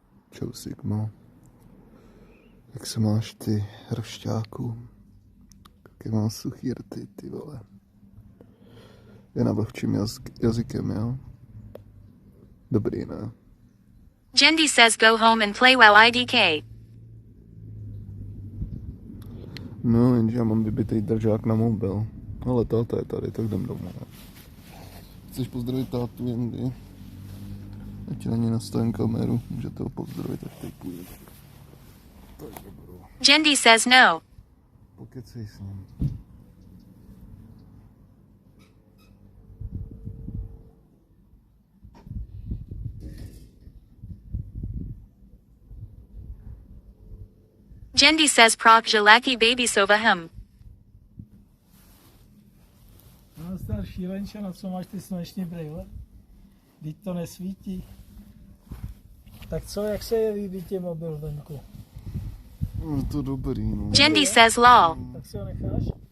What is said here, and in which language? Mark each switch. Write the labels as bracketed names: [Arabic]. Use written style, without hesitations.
[Czech] Čau Sigma. Jak se máš ty, rošťáku? Jaké mám suchý rty, ty vole. Je navlhčím jazykem, jo? Dobrý, ne? [English] Jendi says go home and play WoW IDK. [Czech] No, jenže já mám vybitej držák na mobil. Ale táta je tady, tak jdem domů. Chceš pozdravit tátu Jendy? Ať na ně nastavím kameru, můžete ho pozdravit, tak teď půjde. Tak dobrou. [English] Jendi says no. [Czech] Pokecej s ním. Jendi says prok jalaki baby sova him. No, star šílenče, na co máš ty sluneční brýle? Vždyť to nesvítí. Tak co, jak se je líbí mobil venku? No to dobrý, no. [English] Jendi says lol. [Czech] Tak si ho necháš?